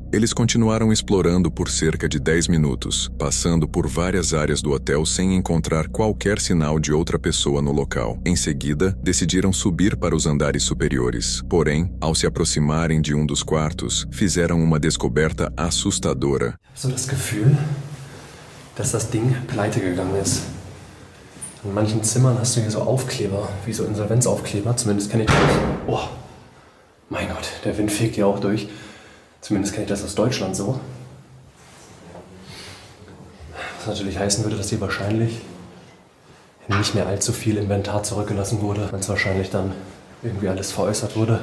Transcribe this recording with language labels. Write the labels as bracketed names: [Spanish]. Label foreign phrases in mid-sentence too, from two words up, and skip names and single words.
[Portuguese] Eles continuaram explorando por cerca de 10 minutos, passando por várias áreas do hotel sem encontrar qualquer sinal de outra pessoa no local. Em seguida, decidiram subir para os andares superiores. Porém, ao se aproximarem de um dos quartos, fizeram uma descoberta assustadora. [German] Ich habe so das Gefühl, dass das Ding pleite gegangen ist. In manchen Zimmern hast du hier so Aufkleber, wie so Insolvenzaufkleber. Zumindest kenne ich das. Oh, mein Gott, der Wind fegt hier auch durch. Zumindest kenne ich das aus Deutschland so. Was natürlich heißen würde, dass hier wahrscheinlich nicht mehr allzu viel Inventar zurückgelassen wurde, wenn es wahrscheinlich dann irgendwie alles veräußert wurde.